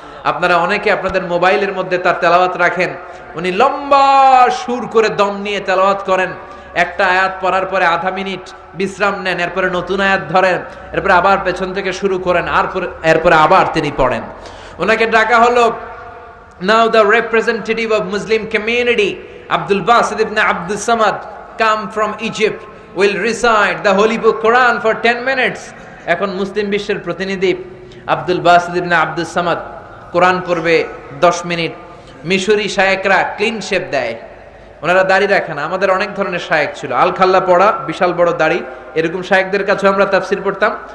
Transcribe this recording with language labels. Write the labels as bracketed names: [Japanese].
[Bangla] আপনারা অনেকে আপনাদের মোবাইলের মধ্যে তার তেলাওয়াত রাখেন। উনি লম্বা সুর করে দম নিয়ে তেলাওয়াত করেন। একটা আয়াত পড়ার পরে আধা মিনিট বিশ্রাম নেন, এরপরে নতুন আয়াত ধরেন, এরপরে আবার পেছন থেকে শুরু করেন, আর এরপরে আবার তিনি পড়েন। ওনাকে ডাকা হলো। [English] Now the representative of Muslim community, Abdul Basit ibn Abdus Samad, come from Egypt, will recite the Holy Book Quran for 10 minutes. [Bangla] এখন মুসলিম বিশ্বের প্রতিনিধি আব্দুল বাসিত ইবনে আব্দুস সামাদ কোরআন পড়বে 10 মিনিট। মিশরি শায়েকরা ক্লিন শেপ দেয়, ওনারা দাড়ি রাখে না। আমাদের অনেক ধরনের শায়েক ছিল, আল খাল্লা পড়া, বিশাল বড় দাড়ি, এরকম শায়েকদের কাছে আমরা তাফসির পড়তাম।